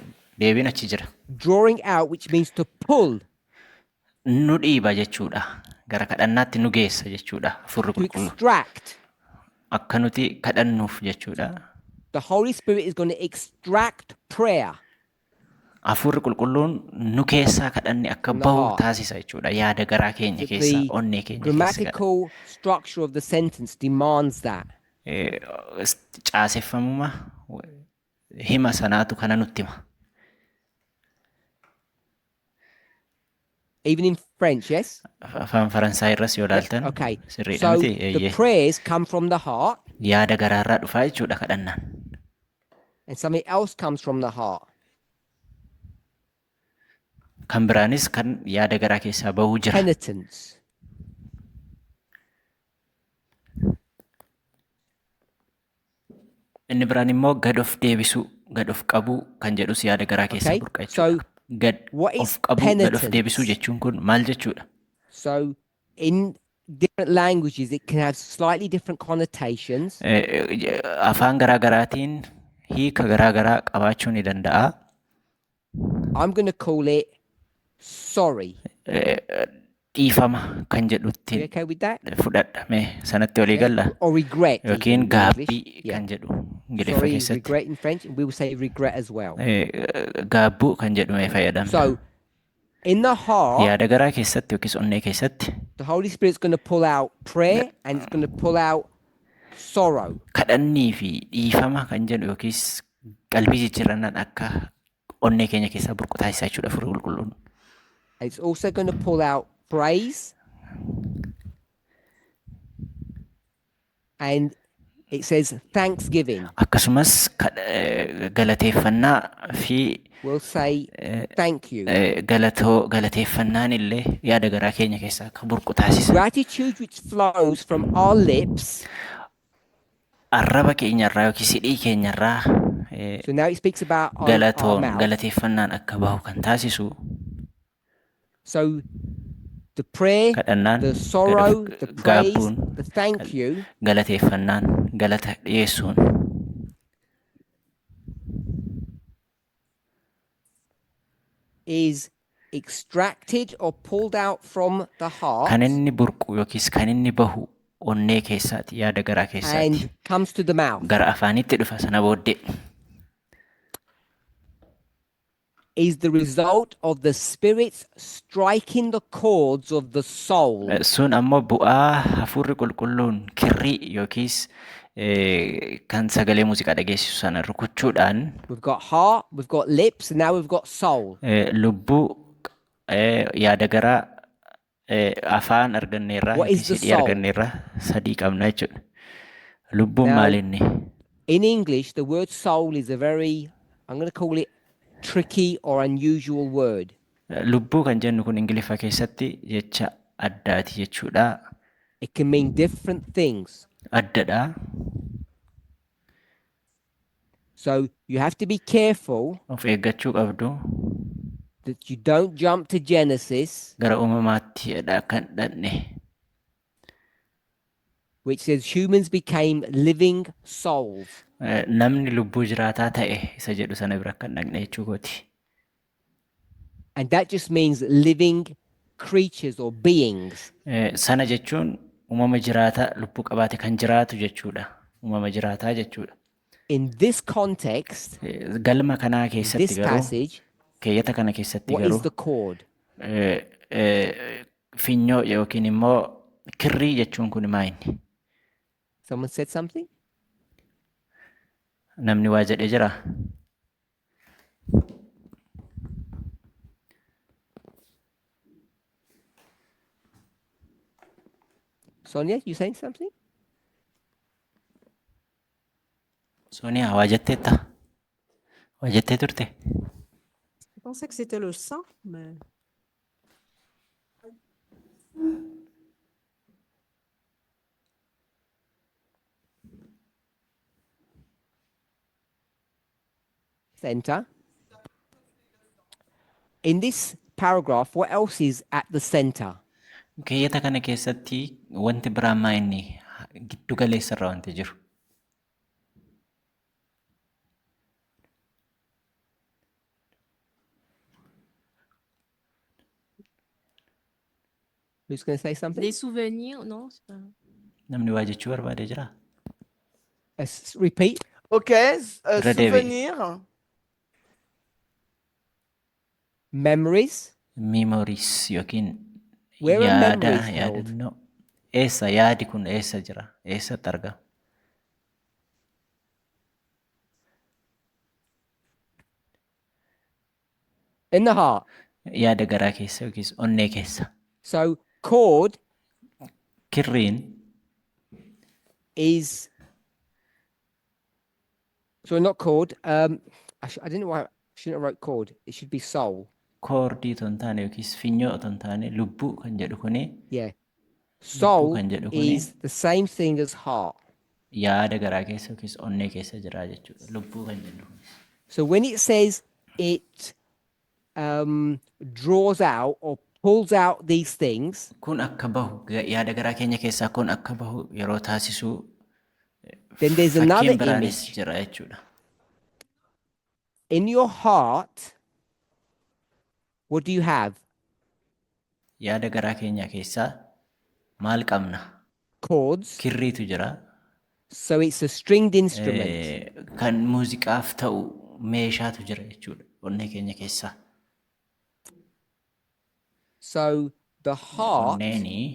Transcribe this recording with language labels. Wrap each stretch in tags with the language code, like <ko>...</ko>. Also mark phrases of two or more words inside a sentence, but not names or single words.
<om>Deebiin achi jira.</om> <en>Drawing out, which means to pull,</en> <om>Nu dhiiba jechuudha. Gara kadhannaatti nu geessa jechuudha. Hafuurri</om> <en>to</en> <om>qulqulluun.</om> <en>extract.</en> <om>Akka nuti kadhannuuf jechuudha.</om> <en>The Holy Spirit is going to extract prayer.</en> <om>Hafuurri qulqulluun nu keessaa kadhanni akka</om> <en>From the</en> <om>bahu</om> <en>heart.</en> <om>taasisa jechuudha. Yaada garaa keenya keessaa,</om> <en>The</en> <om>onnee keenya keessa.</om> <en>grammatical structure of the sentence demands that.</en> <om>Caaseffamuma hima sanaatu kana nutti hima.</om> <en>Even in French, yes?</en> <om>Afaan Faransaay irras yoo ilaaltan</om> <en>Okay.</en> <om>sirriidha</om> <en>So</en> <om>miti?</om> <en>the</en> <om>Eeyyee.</om> <en>prayers come from the heart</en> <om>Yaada garaarraa dhufaa jechuudha kadhannaan.</om> <en>and something else comes from the heart.</en> <om>Kan biraanis kan yaada garaa keessaa bahuu jira.</om> <en>Penitence.</en> <om>Inni biraan immoo gad of deebisuu, gad of qabuu kan jedhus yaada garaa keessaa</om> <en>Okay.</en> <om>burqa</om> <en>So</en> <om>jechuudha. Gad</om> <en>what is</en> <om>of qabuu, gad of</om> <en>penitence?</en> <om>deebisuu jechuun kun maal jechuudha?</om> <en>So in different languages, it can have slightly different connotations.</en> <om>Afaan garaa garaatiin hiika garaa garaa qabaachuu ni danda'a.</om> <en>I'm going to call it sorry.</en> <om>Dhiifama kan</om> <en>You</en> <om>jedhutti</om> <en>okay with that?</en> <om>fudhadha. Mee sanatti walii galla?</om> <en>Or regret. even</en> <om>Yookiin</om> <en>in English.</en> <om>gaabbii</om> <en>Yeah.</en> <om>kan jedhu Ingiliffa</om> <en>Sorry is</en> <om>keessatti.</om> <en>regret in French, and we will say regret as well.</en> <om>Gaabbuu kan jedhu mee fayyadamna.</om> <en>So in the heart,</en> <om>Yaada garaa keessatti yookiis onnee keessatti</om> <en>the Holy Spirit's going to pull out prayer and it's going to pull out sorrow.</en> <om>kadhannii fi dhiifama kan jedhu yookiis qalbii jijjiirannaan akka onnee keenya keessaa burqu taasisaa jechuudha Hafuurri Qulqulluun.</om> <en>It's also going to pull out praise. And it says thanksgiving.</en> <om>Akkasumas galateeffannaa fi</om> <en>We'll say thank you.</en> <om>galateeffannaan illee yaada garaa keenya keessaa akka burqu taasisa.</om> <en>Gratitude which flows from our lips.</en> <om>Arraba keenyarraa yookiis hidhii keenyarraa</om> <en>So now it speaks about our mouth.</en> <om>galateeffannaan akka bahu kan taasisu.</om> <en>So the prayer, the sorrow, the praise, the thank you</en> <om>galateeffannaan galata dhiyeessuun</om> <en>is extracted or pulled out from the heart</en> <om>kan inni burqu yookiis kan inni bahu onnee keessaati, yaada garaa keessaati,</om> <en>and comes to the mouth.</en> <om>gara afaanitti dhufa sana booddee</om> <en>is the result of the Spirit striking the chords of the soul.</en> <om>sun ammoo bu'aa Hafuurri Qulqulluun kirrii yookiis kan sagalee muuziqaa dhageessisu sana rukuchuudhaan</om> <en>We've got heart, we've got lips, and now we've got soul.</en> <om>lubbuu, yaada garaa, afaan arganneerraa</om> <en>What is</en> <om>yookiis</om> <en>the</en> <om>hidhii</om> <en>soul?</en> <om>arganneerraa sadii qabna jechuudha. Lubbuun</om> <en>Now-</en> <om>maalinni?</om> <en>In English, the word soul is a very, I'm going to call it tricky or unusual word.</en> <om>Lubbuu kan jennu kun Ingiliffa keessatti jecha addaati jechuudha.</om> <en>It can mean different things.</en> <om>Addadha.</om> <en>So you have to be careful</en> <om>Of eeggachuu qabdu.</om> <en>that you don't jump to Genesis,</en> <om>Gara uumamaatti kan dhanne.</om> <en>which says humans became living souls.</en> <om>Namni lubbuu jiraataa ta'e isa jedhu sana bira kan dhaqne jechuu kooti.</om> <en>And that just means living creatures or beings.</en> <om>Sana jechuun uumama jiraataa lubbuu qabaate kan jiraatu jechuudha. Uumama jiraataa jechuudha.</om> <en>In this context,</en> <om>Galma kanaa keessatti</om> <en>this</en> <om>garuu</om> <en>passage,</en> <om>keeyyata kana keessatti</om> <en>what is</en> <om>garuu</om> <en>the chord?</en> <om>finyoo yookiin immoo kirrii jechuun kun maayini?</om> <en>Someone said something?</en> <om>Namni waa jedhee jira?</om> <en>Sonia, you saying something?</en> <om>Sonia, waa jetteetta? Waa jettee turte?</om> <fr>Je pensais que c'était le sang, mais</fr> <en>Center. In this paragraph, what else is at the center?</en> <om>Keeyyata kana keessatti wanti biraan maayini giddu galeessa irra wanti jiru.</om> <en>Who's going to say something?</en> <fr>Des souvenirs, non? C'est pas...</fr> <om>Namni waa jechuu barbaade jira?</om> <en>Repeat. Okay, Redevi.</en> <fr>souvenir.</fr> <en>Memories.</en> <om>Memories yookiin</om> <en>Where are</en> <om>yaada,</om> <en>memories held?</en> <om>yaadannoo. Eessa yaadi kun eessa jira? Eessatti argama?</om> <en>In the heart.</en> <om>Yaada garaa keessa yookiis onnee keessa.</om> <en>So chord</en> <om>Kirriin</om> <en>is, so not chord. I didn't know why I shouldn't have wrote chord. It should be soul.</en> <om>koordii otoo hin taane yookiis finyoo otoo hin taane lubbuu kan jedhu kuni</om> <en>Yeah. Soul</en> <om>kan jedhu kuni</om> <en>is the same thing as heart.</en> <om>yaada garaa keessa yookiis onnee keessa jira jechuudha. Lubbuu kan jedhu kuni.</om> <en>So when it says it draws out or pulls out these things,</en> <om>Kun akka bahu yaada garaa keenya keessaa kun akka bahu yeroo taasisu</om> <en>then there's another</en> <om>fakkiin biraanis</om> <en>image.</en> <om>jira jechuudha.</om> <en>In your heart, what do you have?</en> <om>Yaada garaa keenya keessaa maal qabna?</om> <en>Chords.</en> <om>Kirriitu jira.</om> <en>So it's a stringed instrument.</en> <om>Kan muuziqaaf ta'u meeshaatu jira jechuudha onnee keenya keessaa.</om> <en>So the heart</en> <om>Onneeni</om>